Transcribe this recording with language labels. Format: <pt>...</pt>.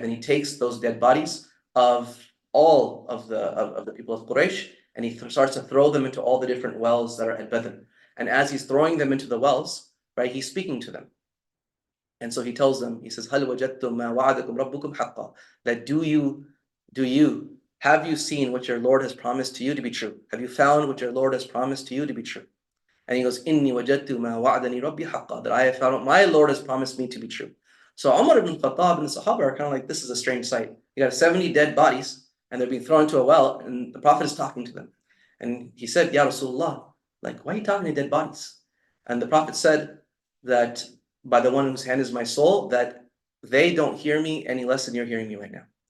<en>Then he takes those dead bodies of all of the people of Quraysh, and he starts to throw them into all the different wells that are at Badr. And as he's throwing them into the wells, right, he's speaking to them. And so he tells them, he says,</en> <ar>هَلْ وَجَدْتُمْ مَا وَعَدَكُمْ رَبُّكُمْ حَقًّا?</ar> <en>That have you seen what your Lord has promised to you to be true? Have you found what your Lord has promised to you to be true? And he goes,</en> <ar>إِنِّي وَجَدْتُ مَا وَعَدَنِي رَبِّي حَقًّا.</ar> <en>That I have found what my Lord has promised me to be true. So Umar ibn Khattab and the Sahaba are kind of like, this is a strange sight. You got 70 dead bodies, and they're being thrown into a well, and the Prophet is talking to them. And he said, Ya Rasulullah, like, why are you talking to dead bodies? And the Prophet said that by the one whose hand is my soul, that they don't hear me any less than you're hearing me right now.</en>